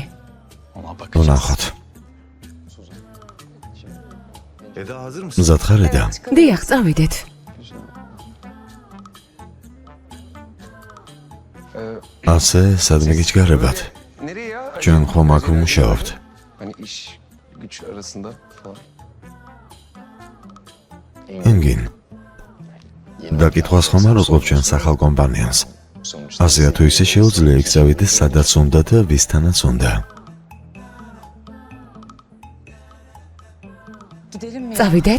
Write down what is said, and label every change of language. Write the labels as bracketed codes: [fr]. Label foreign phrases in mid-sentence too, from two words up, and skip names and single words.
[ka] ვნახოთ. მზად ხარ, eda? დიახ, წავიდეთ. ასე, სადმე გიჩქარებათ? ჩვენ ხომ აქ ვმუშაობთ? [tr] Hani iş güç arasında falan. [ka] ენგინ. დაკითხვას ხომ არ უწყობ ჩვენ სახალ კომპანიას. ასეა თუ ისე შეუძლია იქ წავიდეს სადაც უნდა და ვისთანაც უნდა. წავიდეთ?